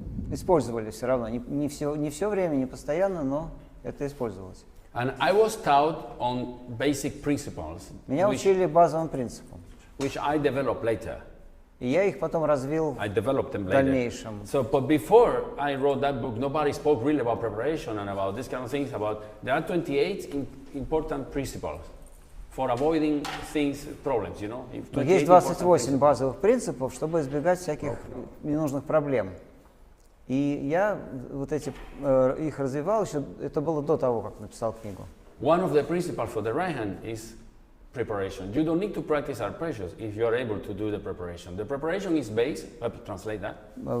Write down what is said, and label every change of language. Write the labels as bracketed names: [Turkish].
[Russian] использовали все равно. Не все время, не постоянно, но это использовалось. [English] And I was taught on basic principles, [Russian] Меня учили базовым принципам. [English] which I developed later. [Russian] И я их потом развил [English] I developed them [Russian] в [English] later. [Russian] дальнейшем. [English] So, but before I wrote that book, nobody spoke really about preparation and about this kind of things. There are 28 important principles for avoiding things, problems, you know. [Russian] Есть 28 базовых принципов, чтобы избегать всяких ненужных проблем. И я вот их развивал еще, это было до того, как написал книгу. [English] One of the principles for the right hand is preparation. You don't need to practice arpeggios if you are able to do the preparation. The preparation is based, translate that.